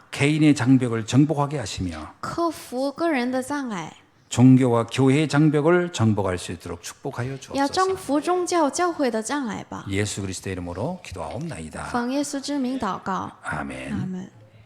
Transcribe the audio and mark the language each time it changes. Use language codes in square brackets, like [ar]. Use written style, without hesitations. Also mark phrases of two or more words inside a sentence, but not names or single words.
[ko] 개인의 장벽을 정복하게 하시며 [zh] 克服个人的障碍， [ko] 종교와 교회의 장벽을 정복할 수 있도록 축복하여 [zh] 要 [ko] 주옵소서. [zh] 征服宗教教会的障碍吧。 [ko] 예수 그리스도의 이름으로 기도하옵나이다. [zh] 奉耶稣之名祷告， [ko] 아멘. [zh] 阿门。